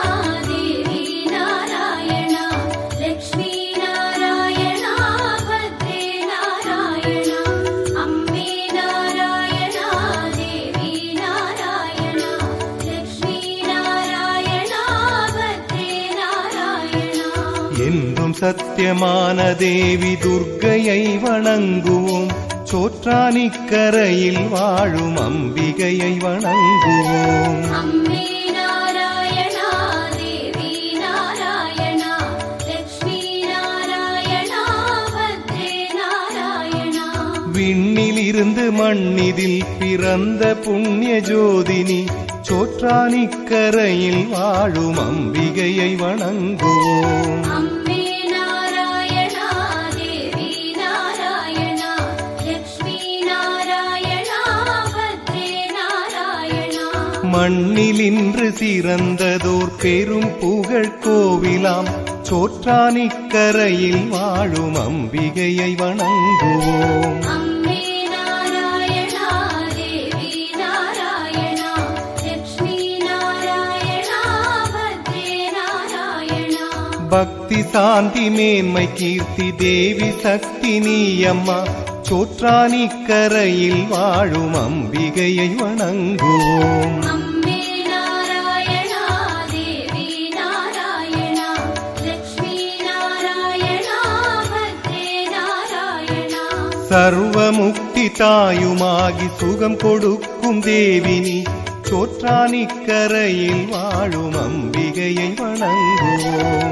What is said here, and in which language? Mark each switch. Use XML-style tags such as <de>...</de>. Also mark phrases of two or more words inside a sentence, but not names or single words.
<sa>देवी नारायणा, लक्ष्मी नारायणा, भद्रे नारायणा. अम्मे नारायणा, देवी नारायणा, लक्ष्मी नारायणा, भद्रे नारायणा.</sa> <ta>என்றும் சத்தியமான தேவி துர்க்கையை வணங்குவோம், சோற்றானிக்கரையில் வாழும் அம்பிகையை வணங்குவோம்.</ta> <sa>अम्मे नारायणा, देवी नारायणा, लक्ष्मी नारायणा, भद्रे नारायणा.</sa> <ta>விண்ணிலிருந்து மண்ணிதில் பிறந்த புண்ணிய ஜோதினி, சோற்றானிக்கரையில் வாழும் அம்பிகையை வணங்குவோம்.</ta> <sa>अम्मे नारायणा, देवी नारायणा, लक्ष्मी नारायणा, भद्रे नारायणा.</sa> <ta>மண்ணிலின்று சிறந்ததோர் பெரும் புகழ் கோவிலாம், சோற்றானிக்கரையில் வாழும் அம்பிகையை வணங்குவோம்.</ta> <sa>अम्मे नारायणा, देवी नारायणा, लक्ष्मी नारायणा, भद्रे नारायणा.</sa> <ta>பக்தி சாந்தி மேன்மை கீர்த்தி தேவி சக்தி நீயம்மா, சோற்றானிக்கரையில் வாழும் அம்பிகையை வணங்குவோம்.</ta> <sa>अम्मे नारायणा, देवी नारायणा, लक्ष्मी नारायणा, भद्रे नारायणा.</sa> <ta>சர்வமுக்தி தாயுமாகி சுகம் கொடுக்கும் தேவினி, சோற்றானிக்கரையில் வாழும் அம்பிகையை வணங்குவோம்.</ta>